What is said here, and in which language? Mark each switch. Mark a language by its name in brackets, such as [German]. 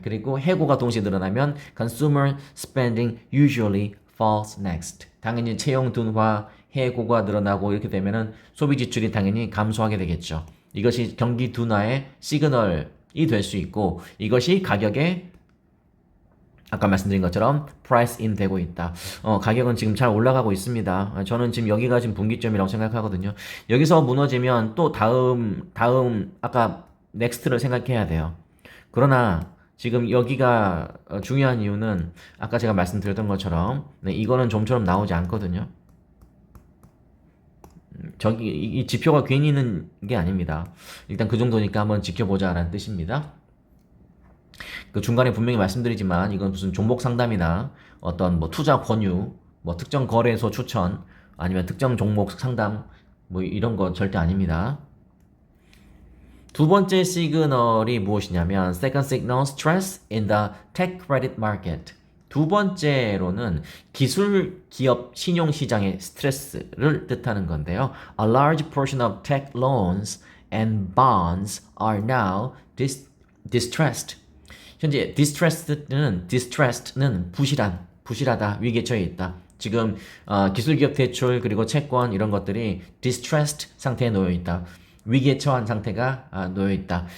[Korean] 그리고 해고가 동시에 늘어나면 [English] consumer spending usually falls next. [Korean] 당연히 채용 둔화, 해고가 늘어나고 이렇게 되면은 소비 지출이 당연히 감소하게 되겠죠. 이것이 경기 둔화의 시그널이 될 수 있고 이것이 가격에 아까 말씀드린 것처럼 price in 되고 있다. 가격은 지금 잘 올라가고 있습니다. 저는 지금 여기가 지금 분기점이라고 생각하거든요. 여기서 무너지면 또 다음 아까 넥스트를 생각해야 돼요. 그러나 지금 여기가 중요한 이유는 아까 제가 말씀드렸던 것처럼 네, 이거는 좀처럼 나오지 않거든요. 저기 이 지표가 괜히 있는 게 아닙니다. 일단 그 정도니까 한번 지켜보자라는 뜻입니다. 그 중간에 분명히 말씀드리지만 이건 무슨 종목 상담이나 어떤 뭐 투자 권유, 뭐 특정 거래소 추천 아니면 특정 종목 상담 뭐 이런 거 절대 아닙니다. 두 번째 시그널이 무엇이냐면 [English] second signal stress in the tech credit market. [Korean] 두 번째로는 기술 기업 신용 시장의 스트레스를 뜻하는 건데요. [English] A large portion of tech loans and bonds are now distressed. [Korean] 현재 distressed는 부실하다, 위기에 처해 있다. 지금 기술기업 대출 그리고 채권 이런 것들이 distressed 상태에 놓여 있다. 위기에 처한 상태가 놓여 있다.